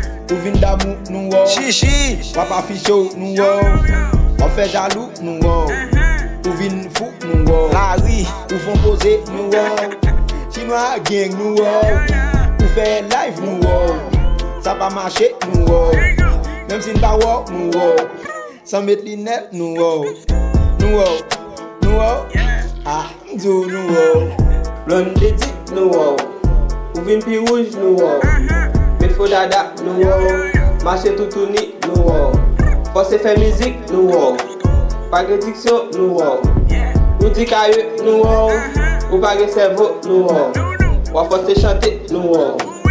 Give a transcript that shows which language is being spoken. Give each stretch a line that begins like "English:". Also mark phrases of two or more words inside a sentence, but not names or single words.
Haitian Creole: Ou vin damou nou wo, Chichi. ou pa ficho nou wo. Ou fè jalou nou, wow. Uh-huh. Ou vin fout, nou, wow. La ri. Ou fon poze, nou, wow. Chinwa gang, nou, wow. Yeah, yeah. Ou fè live, nou, wow. Sa pa mache, nou,
English: wow. There you go.
Haitian Creole: Menm si n pa, wow, nou, wow. San mèt linèt, nou, wow. Nou, wow. Nou, wow. Yeah. Ah. Di ou nou wò, blon de dik nou wò, ou vin pi rouj nou wò, met fo dada nou wò, mache toutouni nou wò, fòse fè mizik nou wò, pa gen diksyon nou wò, ou di kaye nou wò, ou pa gen sèvo nou wò, ou fòse chante nou wò.